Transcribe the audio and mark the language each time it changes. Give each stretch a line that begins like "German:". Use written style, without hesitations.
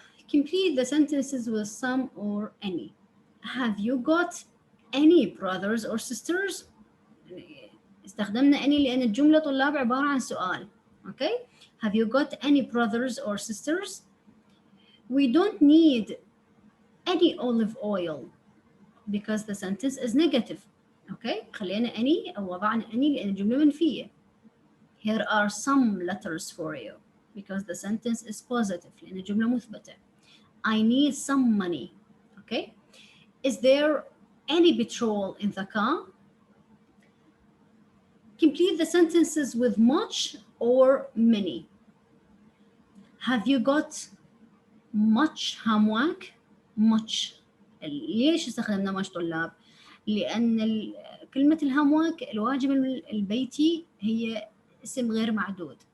English: Complete the sentences with some or any. Have you got any brothers or sisters؟
Arabic: استخدمنا any لأن الجملة طلاب عبارة عن سؤال.
English: Okay? Have you got any brothers or sisters? We don't need any olive oil because the sentence is negative. Okay?
Arabic: خلينا any أو وضعنا any لأن الجملة منفية.
English: Here are some letters for you because the sentence is positive
Arabic: لأن الجملة مثبتة.
English: I need some money. Okay? Is there any petrol in the car? Complete the sentences with much or many. Have you got much homework? much.
Arabic: ليش استخدمنا much طلاب؟ لأن كلمة الهومورك الواجب البيتي هي اسم غير معدود.